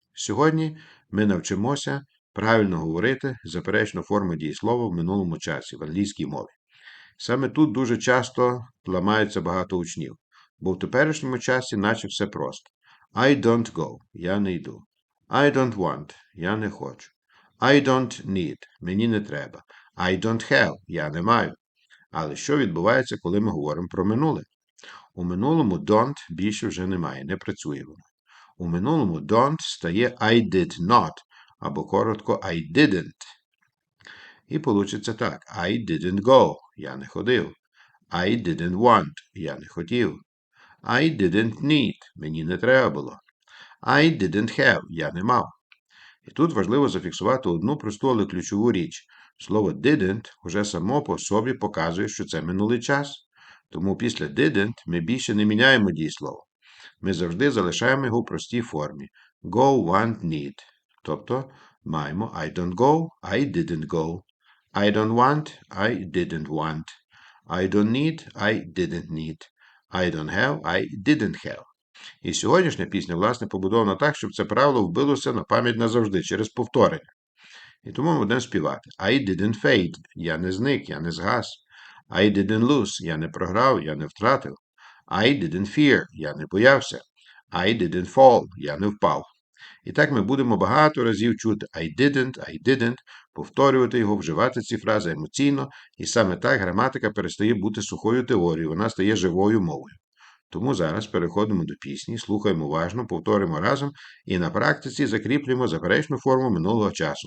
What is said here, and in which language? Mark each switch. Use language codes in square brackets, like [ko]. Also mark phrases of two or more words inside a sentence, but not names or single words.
[uk] Сьогодні ми навчимося правильно говорити заперечну форму дієслова в минулому часі, в англійській мові. Саме тут дуже часто ламаються багато учнів, бо в теперішньому часі наче все просто. [en] I don't go – [uk] я не йду. [en] I don't want – [uk] я не хочу. [en] I don't need – [uk] мені не треба. [en] I don't have – [uk] я не маю. Але що відбувається, коли ми говоримо про минуле? У минулому don't більше вже немає, не працює воно. У минулому don't стає [en] I did not, [uk] або коротко [en] I didn't. [uk] І получиться так. [en] I didn't go, [uk] я не ходив. [en] I didn't want, [uk] я не хотів. [en] I didn't need, [uk] мені не треба було. [en] I didn't have, [uk] я не мав. І тут важливо зафіксувати одну просту, але ключову річ. Слово didn't уже само по собі показує, що це минулий час. Тому після didn't ми більше не міняємо дієслово. Ми завжди залишаємо його в простій формі. [en] Go, want, need. [uk] Тобто маємо [en] I don't go, I didn't go. I don't want, I didn't want. I don't need, I didn't need. I don't have, I didn't have. [uk] І сьогоднішня пісня, власне, побудована так, щоб це правило вбилося на пам'ять назавжди, через повторення. І тому ми будемо співати. [en] I didn't fade. [uk] Я не зник, я не згас. [en] I didn't lose. [uk] Я не програв, я не втратив. [en] I didn't fear. [uk] Я не боявся. [en] I didn't fall. [uk] Я не впав. І так ми будемо багато разів чути [en] I didn't, [uk] повторювати його, вживати ці фрази емоційно, і саме так граматика перестає бути сухою теорією, вона стає живою мовою. Тому зараз переходимо до пісні, слухаємо уважно, повторимо разом і на практиці закріплюємо заперечну форму минулого часу.